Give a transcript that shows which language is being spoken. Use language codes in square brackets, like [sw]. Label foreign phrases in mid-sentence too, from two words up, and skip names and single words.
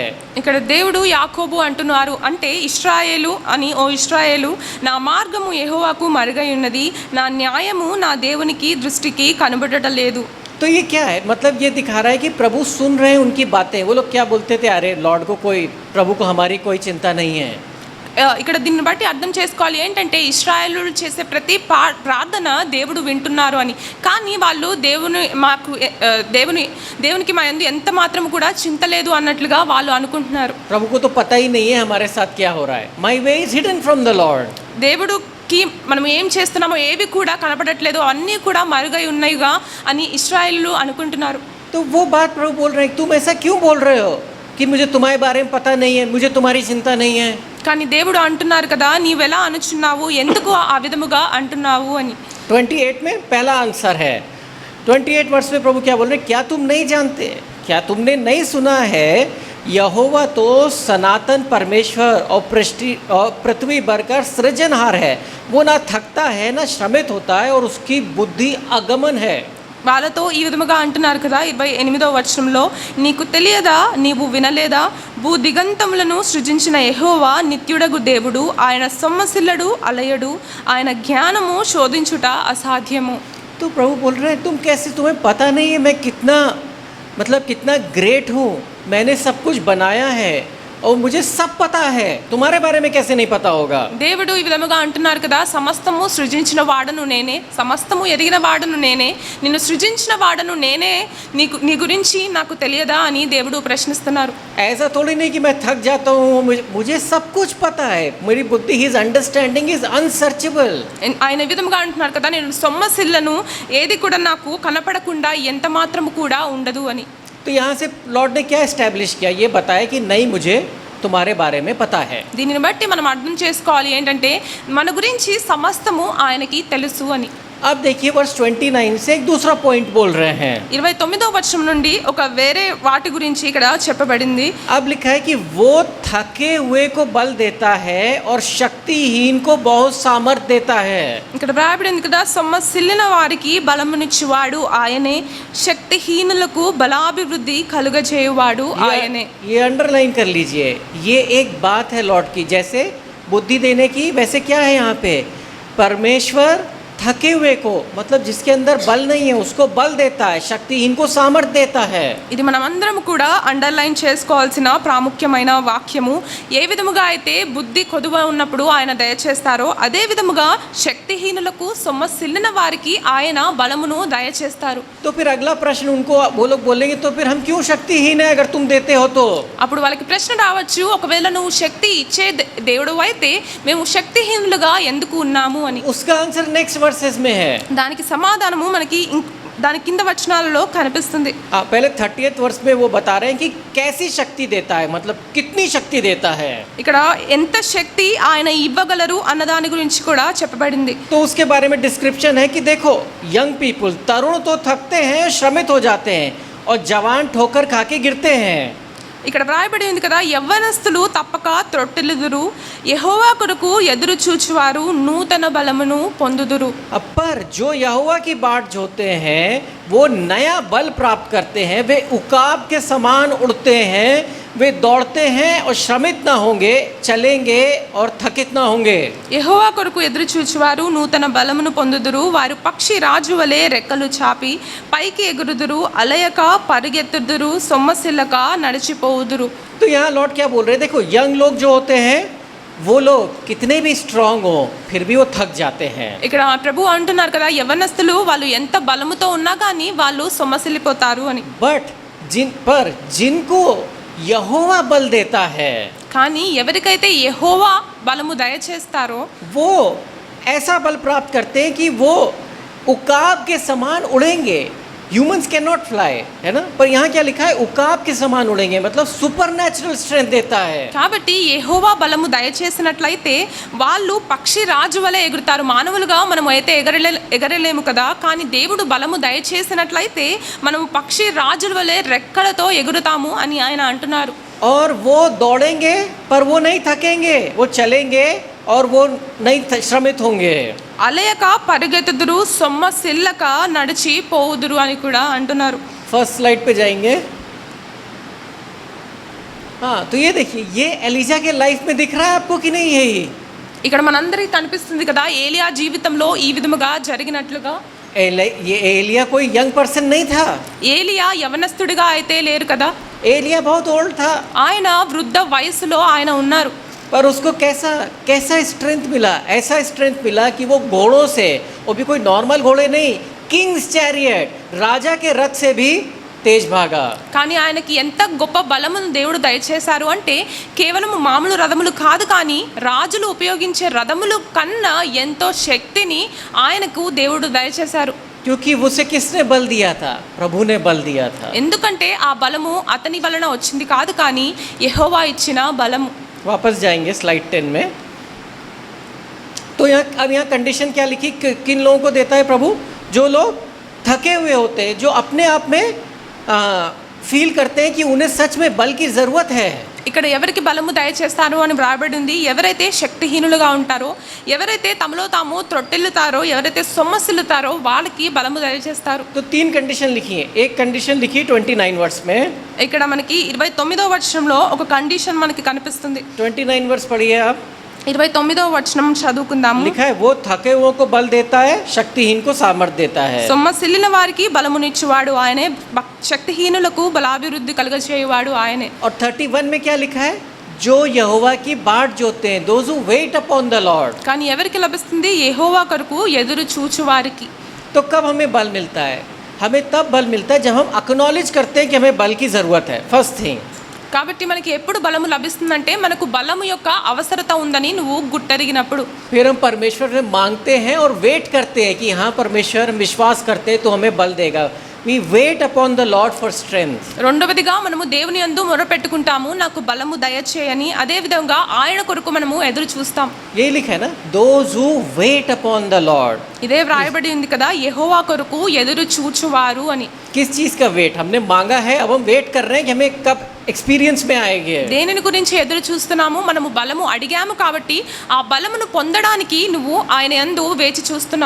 [te] ఇక్కడ దేవుడు యాకోబు అంటున్నారు అంటే ఇశ్రాయేలు అని, ఓ ఇశ్రాయేలు, నా మార్గము యెహోవాకు మరుగై ఉన్నది, నా న్యాయము నా దేవునికి దృష్టికి కనబడటం లేదు. [hi] तो ये क्या है? मतलब ये दिखा रहा है कि प्रभु सुन रहे हैं उनकी बातें. वो लोग क्या बोलते थे? अरे लॉर्ड को कोई, प्रभु को हमारी कोई चिंता नहीं है. [te] ఇక్కడ దీన్ని బట్టి అర్థం చేసుకోవాలి ఏంటంటే ఇశ్రాయేలు చేసే ప్రతి ప్రార్థన దేవుడు వింటున్నారు అని. కానీ వాళ్ళు దేవునికి మా యందు ఎంత మాత్రం కూడా చింత లేదు అన్నట్లుగా వాళ్ళు అనుకుంటున్నారు. [hi] प्रभु को तो पता ही नहीं है हमारे साथ क्या हो रहा है. [en] My way is hidden from the Lord. [te] దేవుడుకి మనం ఏం చేస్తున్నామో ఏవి కూడా కనపడట్లేదు, అన్నీ కూడా మరుగై ఉన్నాయిగా అని ఇశ్రాయేలు అనుకుంటున్నారు. [hi] तो वो बात प्रभु बोल रहे हैं, तुम ऐसा क्यों बोल रहे हो कि मुझे तुम्हारे बारे में पता नहीं है, मुझे तुम्हारी चिंता नहीं है. [te] కానీ దేవుడు అంటున్నారు కదా, నీవెలా అనుచున్నావు, ఎందుకు ఆ విధముగా అంటున్నావు అని. [hi] 28 में पहला आंसर है. 28 वर्ष में प्रभु क्या बोल रहे हैं? क्या तुम नहीं जानते, क्या तुमने नहीं सुना है, यहोवा तो सनातन परमेश्वर और पृथ्वी भर का सृजनहार है, वो ना थकता है ना श्रमित होता है और उसकी बुद्धि अगमन है. [te] వాళ్ళతో ఈ విధముగా అంటున్నారు కదా 28వ వచనంలో, నీకు తెలియదా, నీవు వినలేదా, భూ దిగంతములను సృజించిన యెహోవా నిత్యుడగు దేవుడు, ఆయన సొమ్మసిల్లడు అలయడు, ఆయన జ్ఞానము శోధించుట అసాధ్యము. [hi] तो प्रभु बोल रहे हैं, तुम कैसे, तुम्हें पता नहीं है मैं कितना ग्रेट हूँ, मैंने सब कुछ बनाया है और मुझे सब पता है, तुम्हारे बारे में कैसे नहीं पता होगा. [te] దేవుడు ఈ విధముగా అంటున్నారు కదా, సమస్తము సృజించిన వాడను నేనే, సమస్తము ఎరిగిన వాడను నేనే, నిన్ను సృజించిన వాడను నేనే, నీ గురించి నాకు తెలియదా అని దేవుడు ప్రశ్నిస్తున్నారు. [hi] ऐसा थोड़ी नहीं कि मैं थक जाता हूँ, मुझे सब कुछ पता है, मेरी बुद्धि, [en] His understanding is unsearchable. [te] ఆయన ఈ విధముగా అంటున్నారు కదా, నేను సొమ్మసిల్లను, ఏది కూడా నాకు కనపడకుండా ఎంత మాత్రము కూడా ఉండదు అని. [hi] तो यहाँ से लॉर्ड ने क्या एस्टैब्लिश किया? ये बताया कि नहीं, मुझे तुम्हारे बारे में पता है. [te] దీనిని బట్టి మనం అర్థం చేసుకోవాలి ఏంటంటే మన గురించి సమస్తము ఆయనకి తెలుసు అని. [hi] अब देखिए वर्ष 29 से एक दूसरा पॉइंट बोल रहे हैं. [te] 29వ వచనం నుండి ఒక వేరే వాటి గురించి ఇక్కడ చెప్పబడింది. [hi] अब लिखा है कि वो थके हुए को बल देता है और शक्तिहीन को बहुत सामर्थ देता है. [te] ఇక్కడ రాయబడింది కదా, సొమ్మసిల్లిన వారికి బలమునిచ్చువాడు ఆయనే, శక్తిహీనులకు బలాభివృద్ధి కలుగజేయువాడు ఆయనే. [hi] ये अंडरलाइन कर लीजिए. ये एक बात है लॉर्ड की, जैसे बुद्धि देने की, वैसे क्या है यहाँ पे, परमेश्वर थके हुए को, मतलब जिसके अंदर बल नहीं है उसको बल देता है, शक्तिहीन को सामर्थ देता है. [te] ఇది మనమందరం కూడా అండర్లైన్ చేసుకోవాల్సిన ప్రాముఖ్యమైన వాక్యము. ఏ విధముగా అయితే బుద్ధి కొదువ ఉన్నప్పుడు ఆయన దయచేస్తారో అదే విధముగా శక్తిహీనులకు సొమ్మసిల్లిన వారికి ఆయన బలమును దయచేస్తారు. [hi] तो फिर अगला प्रश्न उनको वो लोग बोलेंगे तो फिर हम क्यों शक्तिहीन है अगर तुम देते हो तो. [te] అప్పుడు వాళ్ళకి ప్రశ్న రావచ్చు, ఒకవేళ నువ్వు శక్తి ఇచ్చే దేవుడు అయితే మేము శక్తిహీనులుగా ఎందుకు ఉన్నాము అని. [hi] उसका आंसर [en] next verses [hi] में है. [te] దానికి సమాధానము మనకి దాని కింద వచనాలలో కనిపిస్తుంది. [hi] पहले 30th वर्ष में वो बता रहे हैं कि कैसी शक्ति देता है, मतलब कितनी शक्ति देता है. [te] ఇక్కడ ఎంత శక్తి ఆయన ఇవ్వగలరు అన్న దాని గురించి కూడా చెప్పబడింది. [hi] तो उसके बारे में डिस्क्रिप्शन है कि देखो [en] young people, [hi] तरुण तो थकते हैं, श्रमित हो जाते हैं और जवान ठोकर खा के गिरते हैं. [te] ఇక్కడ వ్రాయబడి ఉంది కదా, యవ్వనస్తులు తప్పక త్రొట్టిల్లుదురు, యెహోవా కొరకు ఎదురు చూచువారు నూతన బలమును పొందుదురు. [hi] पर जो यहोवा की बाट जोते हैं वो नया बल प्राप्त करते हैं, वे उकाब के समान उड़ते हैं, वे दौड़ते हैं और श्रमित ना होंगे, चलेंगे और थकित ना होंगे. [te] యెహోవా కొరకు ఎదురు చూచువారు నూతన బలమును పొందుదురు, వారు పక్షి రాజు వలె రెక్కలు చాపి పైకి ఎగురుదురు, అలయక పరిగెత్తుదురు, సొమ్మసిల్లక నడిచిపోవుదురు. [hi] तो यहाँ लॉर्ड क्या बोल रहे हैं, देखो यंग लोग जो होते हैं वो लोग कितने भी स्ट्रांग हो फिर भी वो थक जाते हैं. [te] ఇక్కడ ప్రభు అంటున్నారు కదా, యవ్వనస్తులు వాళ్ళు ఎంత బలముతో ఉన్నా కానీ వాళ్ళు సొమ్మసిల్లిపోతారు అని. [hi] बट जिनको यहोवा बल देता है [te] కానీ ఎవరికైతే యెహోవా బలము దయచేస్తారో [hi] वो ऐसा बल प्राप्त करते हैं कि वो उकाब के समान उड़ेंगे. [en] humans can not fly, [hi] है ना, पर यहाँ क्या लिखा है, उकाब के समान उड़ेंगे, मतलब [en] super natural strength [hi] देता है. [te] కాబట్టి యెహోవా బలము దయచేసినట్లయితే వాళ్ళు పక్షి రాజు వలె ఎగురుతారు. మానవులుగా మనం అయితే ఎగరలేము కదా, కానీ దేవుడు బలము దయచేసినట్లయితే మనం పక్షి రాజుల వలె రెక్కలతో ఎగురుతాము అని ఆయన అంటున్నారు. [hi] और वो दौड़ेंगे पर वो नहीं थकेंगे, वो चलेंगे और वो नहीं श्रमित होंगे. [te] అలయక పరిగెత్తుదురు, సొమ్మసిల్లక నడిచి పోవుదురు అని కూడా అంటున్నారు. [en] first slide [hi] पे जाएंगे. हाँ, तो ये देखिए, ये एलिजा के लाइफ में दिख रहा है आपको कि नहीं है ये. [te] ఇక్కడ మనందరికీ కనిపిస్తుంది కదా, ఏలియా జీవితంలో ఈ విధముగా జరిగినట్లుగా. [hi] ये एलिया कोई [en] young person [hi] नहीं था. [te] ఏలియా యవనస్తుడిగా అయితే లేరు కదా, [hi] एलिया बहुत ओल्ड था. [te] ఆయన వృద్ధ వయసులో ఆయన ఉన్నారు. [hi] पर उसको कैसा स्ट्रेंथ मिला, ऐसा स्ट्रेंथ मिला कि वो घोड़ों से, वो भी कोई नॉर्मल घोड़े नहीं, [en] kings chariot, [hi] राजा के रथ से भी तेज भागा. [te] కానీ ఆయనకి ఎంత గొప్ప బలమును దేవుడు దయచేశారు అంటే కేవలం మామూలు రథములు కాదు, కానీ రాజులు ఉపయోగించే రథములు కన్నా ఎంతో శక్తిని ఆయనకు దేవుడు దయచేశారు. [hi] क्योंकि उसे किसने बल दिया था, प्रभु ने बल दिया था. [te] ఎందుకంటే ఆ బలము అతని వలన వచ్చింది కాదు, కానీ యెహోవా ఇచ్చిన బలము. [hi] वापस जाएंगे स्लाइड 10 में. तो यहाँ कंडीशन क्या लिखी, किन लोगों को देता है प्रभु, जो लोग थके हुए होते हैं, जो अपने आप में फील करते हैं कि उन्हें सच में बल की ज़रूरत है. [te] ఇక్కడ ఎవరికి బలము దయచేస్తారు అని వ్రాయబడి ఉంది. ఎవరైతే శక్తిహీనులుగా ఉంటారో, ఎవరైతే తమలో తాము త్రొట్టిల్లుతారో, ఎవరైతే సొమ్మసిల్లుతారో వాళ్ళకి బలము దయచేస్తారు. [hi] तो 3 कंडीशन लिखी है. एक कंडीशन लिखी 29 वर्ष में. [te] ఇక్కడ మనకి 29వ వచనంలో ఒక కండిషన్ మనకి కనిపిస్తుంది. [hi] 29 वर्ष पढ़िए आप. [te] 29వ వచనం చదువుకుందాము. [hi] लिखा है, वो थके हुओं को बल देता है, शक्तिहीन को सामर्थ देता है. [te] సొమ్మసిల్లిన వారికి బలమునిచ్చువాడు ఆయనే, శక్తిహీనులకు బలాభివృద్ధి కలుగజేయువాడు ఆయనే. [hi] और 31 में क्या लिखा है, जो यहोवा की बाट जोते हैं, [en] those who wait upon the Lord. [te] కానీ ఎవరికి లభిస్తుంది, యెహోవా కొరకు ఎదురు చూచువారికి. [hi] तो कब हमें बल मिलता है, हमें तब बल मिलता है जब हम एक्नॉलेज करते हैं कि हमें बल की ज़रूरत है. [en] First thing. [te] కాబట్టి మనకి ఎప్పుడు బలము లభిస్తుందంటే మనకు బలము యొక్క అవసరత ఉందని నువ్వు గుర్తెరిగినప్పుడు. [hi] फिर हम परमेश्वर से मांगते हैं और वेट करते हैं कि हाँ परमेश्वर, हम विश्वास करते हैं तो हमें बल देगा. [en] we wait upon the Lord for strength. [te] రెండవదిగా మనము దేవుని యందు మొరపెట్టుకుంటాము, నాకు బలము దయచేయని. అదే విధంగా ఆయన కొరకు మనము ఎదురు చూస్తాం. [hi] ये लिखा है ना, [en] those who wait upon the Lord. [te] ఇదే వ్రాయబడి ఉంది కదా, యెహోవా కొరకు ఎదురు చూచువారు అని. [hi] किस चीज़ का वेट? हमने मांगा है, अब हम वेट कर रहे हैं कि हमें कब एक्सपीरियंस में आएंगे. [te] దేనిని గురించి ఎదురు చూస్తున్నాము? మనము బలము అడిగాము కాబట్టి ఆ బలమును పొందడానికి నువ్వు ఆయన యందు వేచి చూస్తున్నావు.